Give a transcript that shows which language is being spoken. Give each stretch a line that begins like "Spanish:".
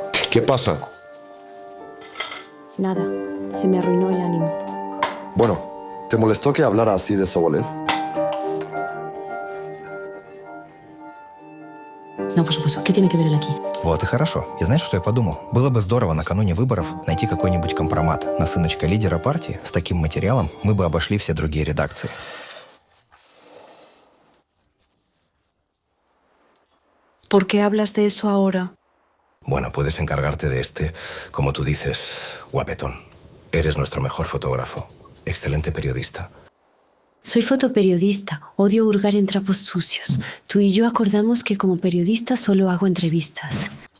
Spanish: ¿Qué pasa? Nada, se me arruinó el ánimo. Bueno, ¿te molestó que hablara así de Sobolev? No, por supuesto. ¿Qué tiene que ver él aquí?
Russian: Вот и хорошо. И знаешь, что я подумал? Было бы здорово накануне выборов найти какой-нибудь компромат на сыночка лидера партии. С таким материалом мы бы обошли все другие редакции.
Spanish: ¿Por qué hablas de eso ahora? Bueno, puedes encargarte de este, como tú dices, guapetón. Eres nuestro mejor fotógrafo. Excelente periodista. Soy fotoperiodista. Odio hurgar en trapos sucios. Tú y yo acordamos que como periodista solo hago entrevistas.